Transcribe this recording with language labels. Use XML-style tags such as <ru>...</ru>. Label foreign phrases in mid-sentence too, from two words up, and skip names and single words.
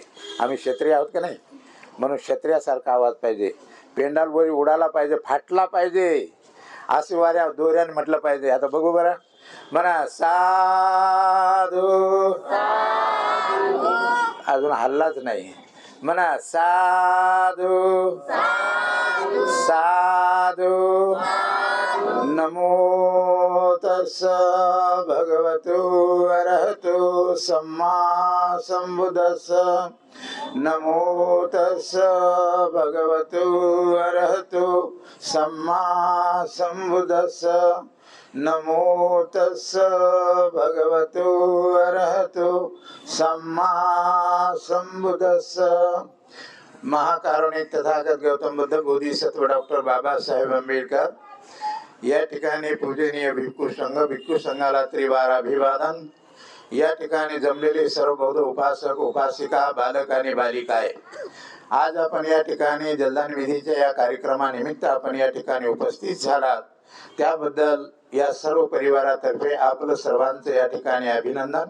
<mr>आम्ही क्षत्रिय आहोत का नाही, म्हणून क्षत्रियासारखा आवाज पाहिजे. पेंडाल बोरी उडाला पाहिजे, फाटला पाहिजे. असे वाऱ्या दोऱ्याने म्हटलं पाहिजे. आता बघू बरं. म्हणा साधू. अजून हल्लाच नाही. म्हणा साधू साधू.</mr> <pi>नमो तस्स भगवतो अरहतो सम्मा संबुद्धस्स. नमो तस्स भगवतो अरहतो सम्मा संबुद्धस्स. नमो तस्स भगवतो अरहतो सम्मा संबुद्धस्स.</pi> <mr>महाकारुणिक तथागत गौतम बुद्ध बोधिसत्व डॉक्टर बाबासाहेब आंबेडकर या ठिकाणी पूजनीय भिक्खू संघाला त्रिवार अभिवादन. या ठिकाणी जमलेले सर्व बौद्ध उपासक उपासिका बालक आणि बालिकाय, आज आपण या ठिकाणी जलदान विधीच्या या कार्यक्रमानिमित्त आपण या ठिकाणी उपस्थित झालात, त्याबद्दल या सर्व परिवारातर्फे आपलं सर्वांचं या ठिकाणी अभिनंदन.</mr>